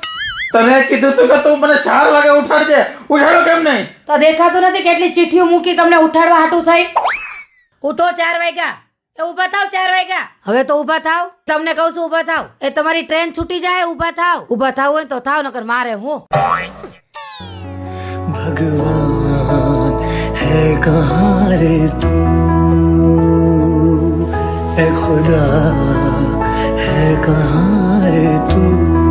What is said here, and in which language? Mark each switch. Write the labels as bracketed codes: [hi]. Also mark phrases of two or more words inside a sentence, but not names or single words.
[gu] તને કીધું તું કે તું મને 4 વાગે ઉઠાડજે. ઉઠાડો કેમ નહીં? તો દેખાતું નથી કેટલી ચીઠીઓ મૂકી તમને ઉઠાડવા હાટું થઈ. ઉઠો 4 વાગ્યા. એ ઊભા થાવ 4 વાગ્યા. હવે તો ઊભા થાવ. તમને કહું છું ઊભા થાવ. એ તમારી ટ્રેન છૂટી જાય ઊભા થાવ. ઊભા થાવ હોય તો થાવ નકર મારે હું. [hi] भगवान है कहाँ रे तू ए खुदा है कहाँ रे तू